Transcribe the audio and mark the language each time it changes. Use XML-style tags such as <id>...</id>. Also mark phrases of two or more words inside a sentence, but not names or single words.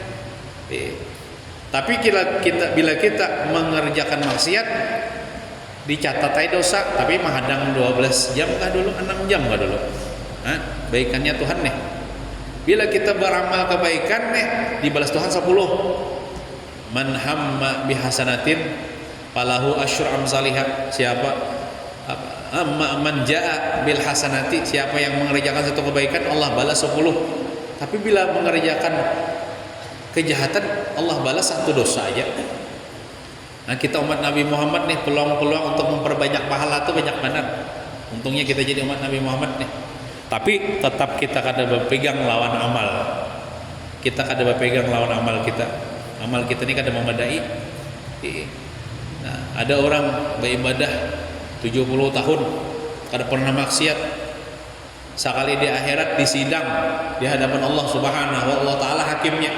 <id>Tapi bila kita mengerjakan maksiat, dicatat aja dosa, tapi menghadang 12 jam kah dulu, 6 jam kah dulu. Baikannya Tuhan nih. Bila kita beramal kebaikan nih, dibalas Tuhan 10.</id> <ar>مَن هَمَّ بِحَسَنَةٍ فَلَهُ عَشْرُ أَمْثَالِهَا.</ar> <id>Siapa</id> <ar>مَن جَاءَ بِالحَسَنَةِ,</ar> <id>siapa yang mengerjakan satu kebaikan, Allah balas 10. Tapi bila mengerjakan kejahatan, Allah balas 1 dosa aja. Nah, kita umat Nabi Muhammad nih, peluang-peluang untuk memperbanyak pahala tuh banyak banget. Untungnya kita jadi umat Nabi Muhammad nih. Tapi tetap kita kada berpegang lawan amal. Kita kada berpegang lawan amal kita. Amal kita ini kada memadai. Nah, ada orang beribadah 70 tahun kada pernah maksiat. Sekali di akhirat disidang di hadapan Allah</id> <ar>سبحانه وتعالى</ar> <id>hakimnya.</id>